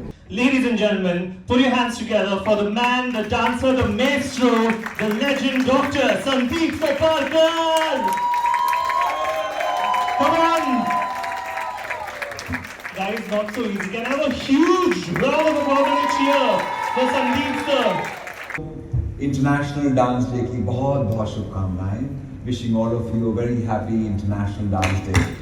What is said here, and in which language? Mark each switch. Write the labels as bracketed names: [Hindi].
[English] Ladies and gentlemen, put your hands together for the man, the dancer, the maestro, the legend, Dr. Sandeep Sarkarkar. Come on. Guys, not so easy. Can I have a huge round of applause and a cheer for Sandeep sir. [Hindi] International Dance Day की बहुत बहुत शुभकामनाएं. [English] Wishing all of you a very happy International Dance Day.